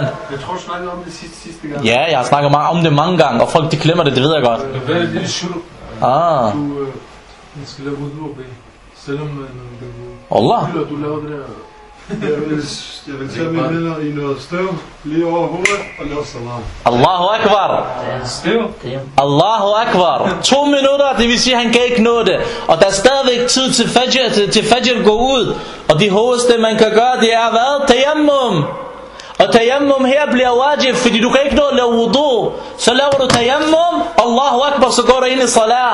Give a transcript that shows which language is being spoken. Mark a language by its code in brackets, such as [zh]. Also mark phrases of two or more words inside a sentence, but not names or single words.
[da] Jeg tror, du snakkede om det sidste gang. Ja, jeg har snakket om det mange gange, og folk de glemmer det ved jeg godt. Hvad er det shuru? Man skal lave wudu og bede. Selvom man... Allah. Du laver det der... Jeg vil tage mine hænder i noget støv, lige over hovedet, og lave salam. [ar] الله أكبر. [da] Støv? [ar] الله أكبر. [da] 2 minutter, det vil sige, han kan ikke nå det. Og der er stadigvæk tid til Fajr går ud. Og det hovedste man kan gøre, det er hvad? Tayammum. Og tayammum her bliver wajib, fordi du kan ikke nå at lave wudu. Så laver du tayammum, [ar] الله أكبر, [da] så går du ind i salat.